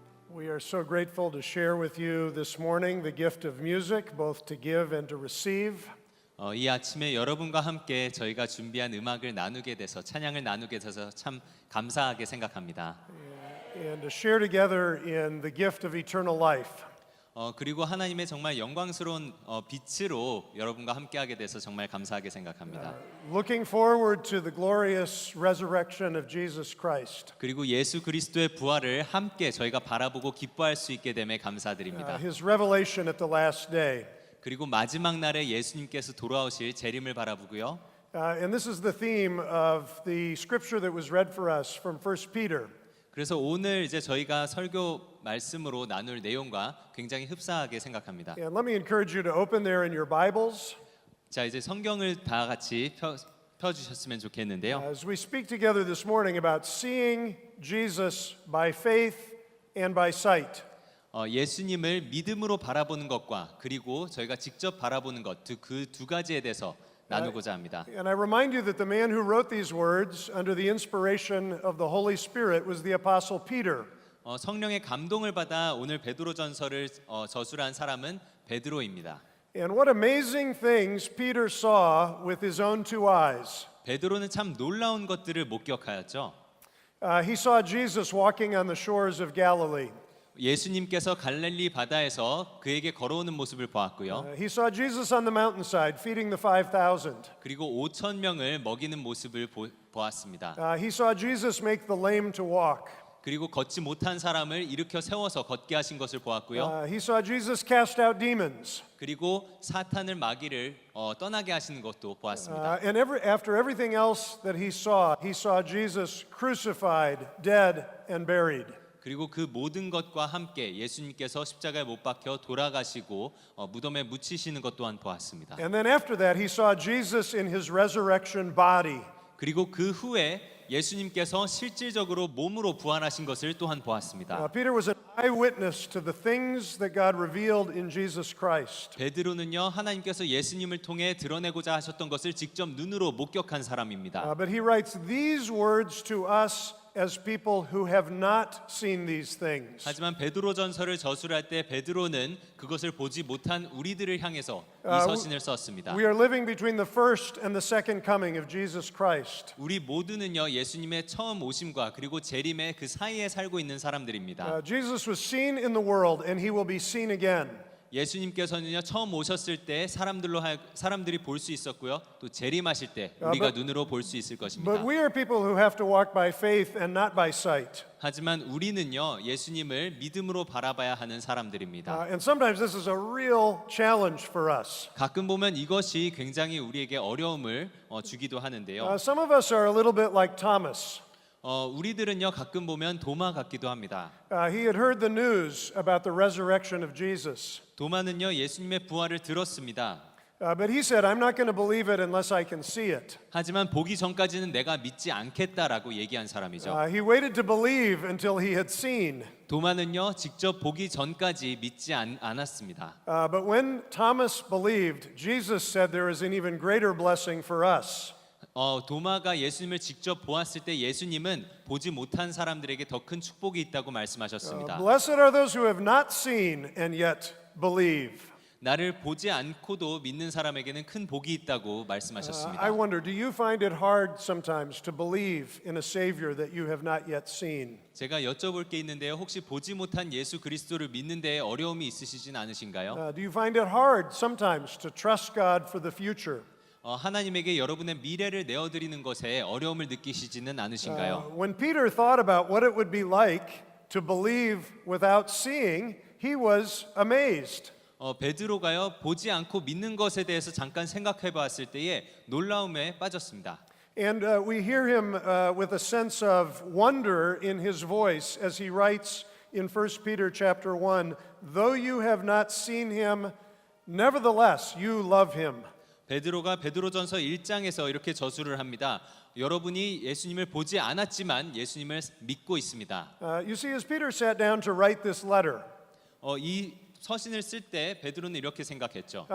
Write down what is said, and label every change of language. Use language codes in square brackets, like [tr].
[en] We are so grateful to share with you this morning the gift of music, both to give and to receive. [ko] 이 아침에 여러분과 함께 저희가 준비한 음악을 나누게 돼서 찬양을 나누게 돼서 참 감사하게 생각합니다. [en] And to share together in the gift of eternal life. [ko] 그리고 하나님의 정말 영광스러운 빛으로 여러분과 함께하게 돼서 정말 감사하게 생각합니다. [en] Looking forward to the glorious resurrection of Jesus Christ. [ko] 그리고 예수 그리스도의 부활을 함께 저희가 바라보고 기뻐할 수 있게 됨에 감사드립니다. [en] His revelation at the last day. [ko] 그리고 마지막 날에 예수님께서 돌아오실 재림을 바라보고요. [en] And this is the theme of the scripture that was read for us from 1 Peter. [ko] 그래서 오늘 이제 저희가 설교 말씀으로 나눌 내용과 굉장히 흡사하게 생각합니다. [en] And let me encourage you to open there in your Bibles. [ko] 자, 이제 성경을 다 같이 펴주셨으면 좋겠는데요. [en] As we speak together this morning about seeing Jesus by faith and by sight. [ko] 예수님을 믿음으로 바라보는 것과 그리고 저희가 직접 바라보는 것, 그 두 가지에 대해서 나누고자 합니다. [en] And I remind you that the man who wrote these words under the inspiration of the Holy Spirit was the Apostle Peter. [ko] 성령의 감동을 받아 오늘 베드로전서를 저술한 사람은 베드로입니다. [en] And what amazing things Peter saw with his own two eyes. [ko] 베드로는 참 놀라운 것들을 목격하였죠. [en] He saw Jesus walking on the shores of Galilee. [ko] 예수님께서 갈릴리 바다에서 그에게 걸어오는 모습을 보았고요. [en] He saw Jesus on the mountainside feeding the 5,000. [ko] 그리고 5천 명을 먹이는 모습을 보았습니다. [en] He saw Jesus make the lame to walk. [ko] 그리고 걷지 못한 사람을 일으켜 세워서 걷게 하신 것을 보았고요. [en] He saw Jesus cast out demons. [ko] 그리고 사탄을 마귀를 떠나게 하시는 것도 보았습니다. [en] And after everything else that he saw Jesus crucified, dead, and buried. [ko] 그리고 그 모든 것과 함께 예수님께서 십자가에 못 박혀 돌아가시고 무덤에 묻히시는 것 또한 보았습니다. [en] And then after that, he saw Jesus in his resurrection body. [ko] 그리고 그 후에 예수님께서 실질적으로 몸으로 부활하신 것을 또한 보았습니다. [en] Peter was an eyewitness to the things that God revealed in Jesus Christ. [ko] 베드로는요, 하나님께서 예수님을 통해 드러내고자 하셨던 것을 직접 눈으로 목격한 사람입니다. [en] But he writes these words to us as people who have not seen these things. [ko] 하지만 베드로전서를 저술할 때 베드로는 그것을 보지 못한 우리들을 향해서 이 서신을 썼습니다. [en] We are living between the first and the second coming of Jesus Christ. [ko] 우리 모두는요, 예수님의 처음 오심과 그리고 재림의 그 사이에 살고 있는 사람들입니다. [en] Jesus was seen in the world and he will be seen again. [ko] 예수님께서는요, 처음 오셨을 때 사람들이 볼 수 있었고요, 또 재림하실 때 우리가 눈으로 볼 수 있을 것입니다. [en] But we are people who have to walk by faith and not by sight. [ko] 하지만 우리는요, 예수님을 믿음으로 바라봐야 하는 사람들입니다. [en] And sometimes this is a real challenge for us. [ko] 가끔 보면 이것이 굉장히 우리에게 어려움을 주기도 하는데요. [en] Some of us are a little bit like Thomas. [ko] 우리들은요, 가끔 보면 도마 같기도 합니다. [en] He had heard the news about the resurrection of Jesus. [ko] 도마는요, 예수님의 부활을 들었습니다. [en] But he said, I'm not going to believe it unless I can see it. [ko] 하지만 보기 전까지는 내가 믿지 않겠다라고 얘기한 사람이죠. [en] He waited to believe until he had seen. [ko] 도마는요, 직접 보기 전까지 믿지 않았습니다. [en] But when Thomas believed, Jesus said there is an even greater blessing for us. [ko] 도마가 예수님을 직접 보았을 때 예수님은 보지 못한 사람들에게 더 큰 축복이 있다고 말씀하셨습니다. [en] Blessed are those who have not seen and yet believe. [ko] 나를 보지 않고도 믿는 사람에게는 큰 복이 있다고 말씀하셨습니다. [en] I wonder, do you find it hard sometimes to believe in a Savior that you have not yet seen? [ko] 제가 여쭤볼 게 있는데요. 혹시 보지 못한 예수 그리스도를 믿는 데 어려움이 있으시진 않으신가요? [en] Do you find it hard sometimes to trust God for the future? [ko] 하나님에게 여러분의 미래를 내어드리는 것에 어려움을 느끼시지는 않으신가요? [en] When Peter thought about what it would be like to believe without seeing, he was amazed. [ko] 베드로가요, 보지 않고 믿는 것에 대해서 잠깐 생각해 봤을 때에 놀라움에 빠졌습니다. [en] And we hear him with a sense of wonder in his voice as he writes in 1 Peter chapter 1, though you have not seen him, nevertheless you love him. [ko] 베드로가 베드로전서 1장에서 이렇게 저술을 합니다. 여러분이 예수님을 보지 않았지만 예수님을 믿고 있습니다. [en] You see, as Peter sat down to write this letter, [ko] 이 서신을 쓸 때 베드로는 이렇게 생각했죠.